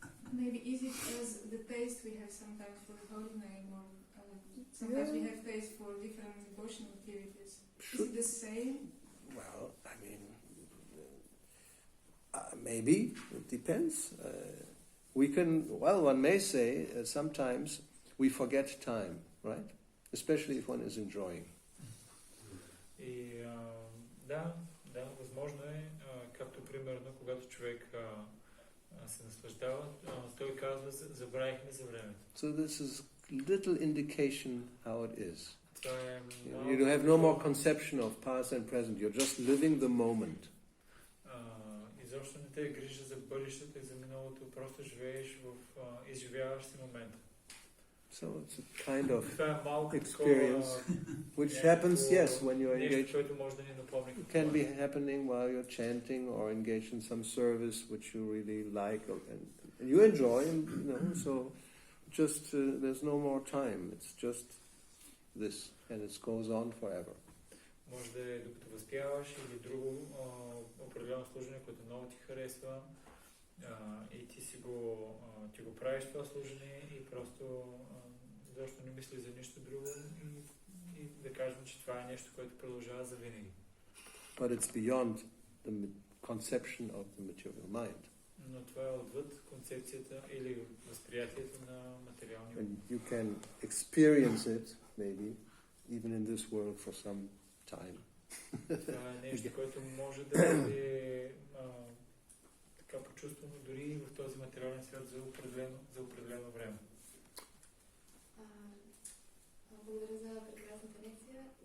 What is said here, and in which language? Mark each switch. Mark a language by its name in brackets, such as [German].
[English] Maybe is it as the taste we have sometimes for the holy name, or sometimes we have taste for different devotional activities? Is it the same? Well, I mean, maybe it depends. One may say sometimes we forget time, right? Especially if one is enjoying. [Bulgarian] И да, възможно е, както примерно, когато човек се наслаждава, той казва, забравихме за времето. [English] So this is little indication how it is. You have no more conception of past and present. You're just living the moment. [Bulgarian] Изобщо не те е грижа за бъдещето и за миналото, просто живееш изживяваш си момента. [English] So it's a kind of experience which happens, yes, when you're engaged. It can be happening while you're chanting or engaged in some service which you really like and you enjoy, so just there's no more time. It's just this, and it goes on forever. [Bulgarian] Може да е докато възпяваш или друго определено служение, което много ти харесва и ти го правиш това служение и просто защо не мислиш за нищо друго и да кажем, че това е нещо, което продължава за винаги. [English] But it's beyond the conception of the material mind. [Bulgarian] Но това е отвъд концепцията или възприятието на материалния ум. [English] And you can experience it, maybe, even in this world for some time. [Bulgarian] Това е нещо, което може да бъде така почувствано дори и в този материален свят за определено време. Благодаря за прекрасната лекция.